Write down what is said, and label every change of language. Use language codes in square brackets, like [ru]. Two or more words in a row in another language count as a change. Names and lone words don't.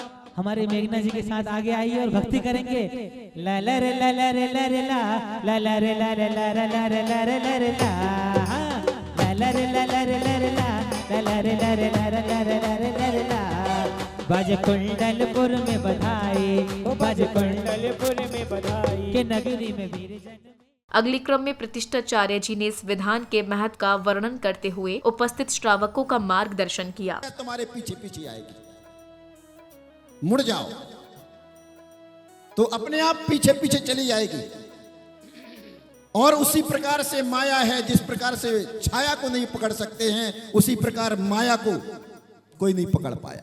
[hi] हमारे मेघना जी के साथ आगे आइए और भक्ति करेंगे। ला ला रे ला ला रे ला रे ला ला ला रे ला रे ला रे ला रे ला रे ला रे ला ला ला रे ला ला रे ला रे ला ला ला रे ला रे ला रे ला रे ला रे ला रे ला। बाज कुंडलपुर में बधाई, बाज कुंडलपुर में बधाई के नगरी में वीर जन। अगले क्रम में प्रतिष्ठाचार्य जी ने इस विधान के महत्व का वर्णन करते हुए उपस्थित श्रावकों का मार्गदर्शन किया। तुम्हारे पीछे पीछे आएगी, मुड़ जाओ तो अपने आप पीछे पीछे चली जाएगी। और उसी प्रकार से माया है, जिस प्रकार से छाया को नहीं पकड़ सकते हैं उसी प्रकार माया को कोई नहीं पकड़ पाया।